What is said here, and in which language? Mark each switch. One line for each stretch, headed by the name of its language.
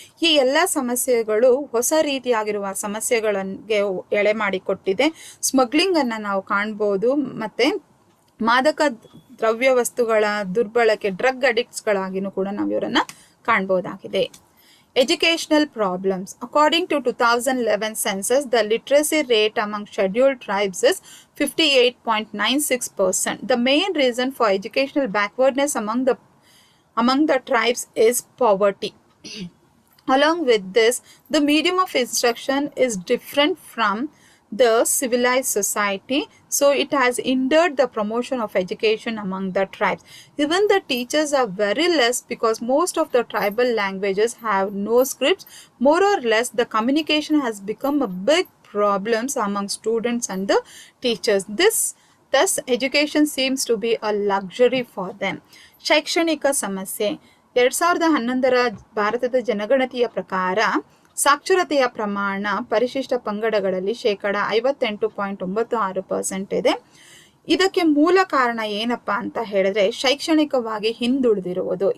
Kannada: ಈ ಎಲ್ಲ ಸಮಸ್ಯೆಗಳು ಹೊಸ ರೀತಿಯಾಗಿರುವ ಸಮಸ್ಯೆಗಳಿಗೆ ಎಳೆ ಮಾಡಿಕೊಟ್ಟಿದೆ. ಸ್ಮಗ್ಲಿಂಗನ್ನು ನಾವು ಕಾಣ್ಬೋದು, ಮತ್ತು ಮಾದಕ ದ್ರವ್ಯ ವಸ್ತುಗಳ ದುರ್ಬಳಕೆ, ಡ್ರಗ್ ಅಡಿಕ್ಟ್ಸ್ಗಳಾಗಿನೂ ಕೂಡ ನಾವು ಇವರನ್ನು ಕಾಣ್ಬೋದಾಗಿದೆ.
English: Educational problems. According to 2011 census, the literacy rate among scheduled tribes is 58.96%. The main reason for educational backwardness among the tribes is poverty. Along with this, the medium of instruction is different from the civilized society, so it has hindered the promotion of education among the tribes. Even the teachers are very less because most of the tribal languages have no scripts. More or less, the communication has become a big problem among students and the teachers. Thus, education seems to be a luxury for them.
Kannada: ಶೈಕ್ಷಣಿಕ ಸಮಸ್ಯೆ. 2011ರ ಭಾರತದ ಜನಗಣತಿಯ ಪ್ರಕಾರ ಸಾಕ್ಷರತೆಯ ಪ್ರಮಾಣ ಪರಿಶಿಷ್ಟ ಪಂಗಡಗಳಲ್ಲಿ 58.96% ಇದೆ. ಇದಕ್ಕೆ ಮೂಲ ಕಾರಣ ಏನಪ್ಪಾ ಅಂತ ಹೇಳಿದ್ರೆ ಶೈಕ್ಷಣಿಕವಾಗಿ ಹಿಂದುಳಿದಿರುವುದು.